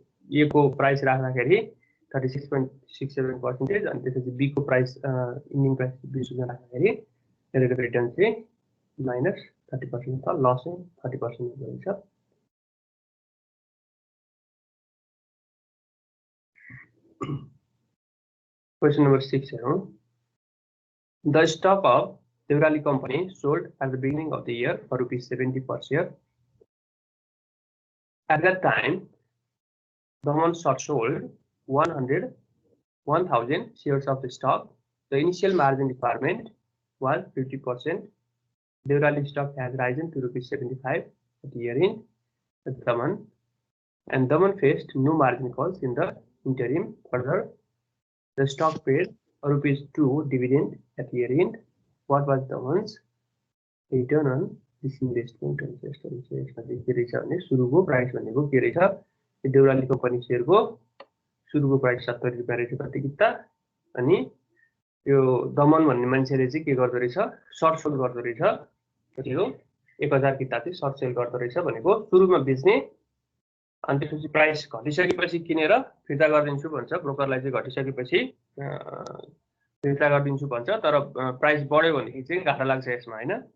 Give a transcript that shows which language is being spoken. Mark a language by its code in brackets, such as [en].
[ne] A को price राख्दाखेरि 36.67% अनि त्यसपछि B को प्राइस इन्डिङ प्राइस 20 रुपैयाँ राख्दाखेरि रेट अफ रिटर्न चाहिँ माइनस 30% छ लस चाहिँ 30% हुँदो रहेछ Question number 6 हेरौं [en] The stock of Devrali company sold at the beginning of the year for ₹70 per share. At that time, Daman short sold 1,000 shares of the stock. The initial margin requirement was 50%. Devrali stock has risen to ₹75 at the year end. Daman faced no margin calls in the interim. Further, the stock paid ₹2 dividend at year end. What was Daman's return on this investment? [ne] के रहेछ भने सुरुको price भनेको के रहेछ Deurali company शेयरको सुरुको price 70 रुपैयाँ रहेछ कति किता अनि यो दमन भन्ने मान्छेले चाहिँ के गर्दो रहेछ सर्ट सेल गर्दो रहेछ कति हो 1000 किता चाहिँ सर्ट सेल गर्दो रहेछ भनेको सुरुमा बेच्ने अनि त्यसपछि प्राइस घटिसकेपछि किनेर फिर्ता गरिदिन्छु भन्छ ब्रोकरलाई चाहिँ घटिसकेपछि फिर्ता गरिदिन्छु भन्छ तर प्राइस बढ्यो भनेदेखि चाहिँ घाटा लाग्छ यसमा हैन